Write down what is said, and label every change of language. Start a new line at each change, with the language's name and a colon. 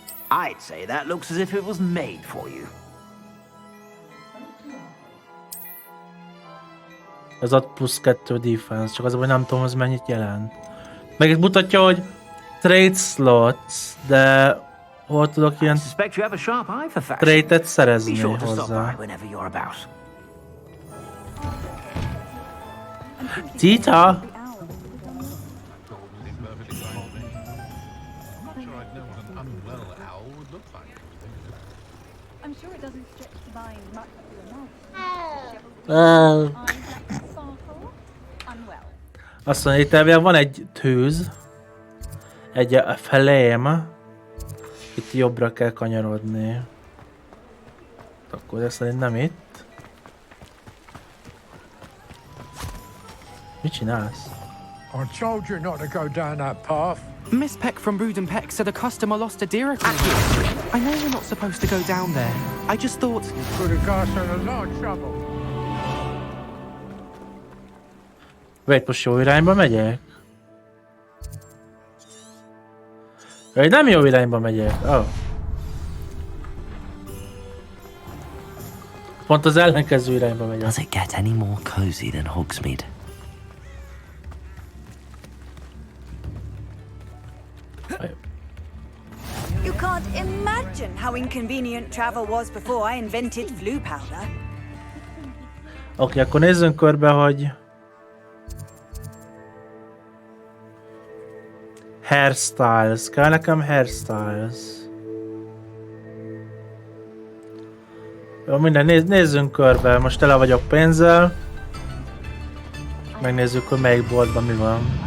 English: I'd say that looks as if it was made for you.
Hungarian: Ez ad plusz 2 defense, csak az, hogy nem tudom, az mennyit jelent. Meg itt mutatja, hogy trade slots, de hol tudok ilyen trade-et szerezni hozzá. Tita! Azt mondja, itt elvileg van egy tűz, egy flame, itt jobbra kell kanyarodni. Akkor ez szerint nem itt. Mit csinálsz?
English: I told you not to go down that path. Miss Peck from Brood and Peck said a customer lost a deer aquarium. I know we're not supposed to go down there. I just thought... You put a guys in a lot of trouble.
Hungarian: Várj, most jó irányba megyek? Várj, nem jó irányba megyek. Oh. Pont az ellenkező irányba megyek.
English: Does it get any more cozy than Hogsmeade? You can't imagine how inconvenient travel was before I invented flu powder.
Hungarian: Oké, akkor nézzünk körbe, hogy... Hairstyles. Kell nekem hairstyles. Jó, minden, nézzünk körbe. Most tele vagyok pénzzel. Megnézzük, hogy melyik boltban mi van.